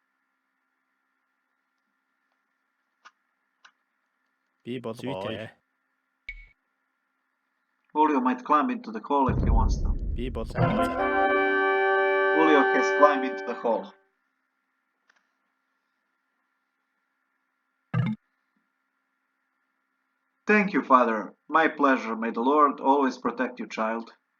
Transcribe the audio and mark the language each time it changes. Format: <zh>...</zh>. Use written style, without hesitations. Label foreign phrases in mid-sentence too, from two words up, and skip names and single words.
<mn>Би бол зүйтэй.</mn> <en>Ulio might climb into the hole if he wants to.</en> <mn>Би бол</mn> <en>Ulio has climbed into the hole. Thank you, father. My pleasure. May the Lord always protect you, child.</en>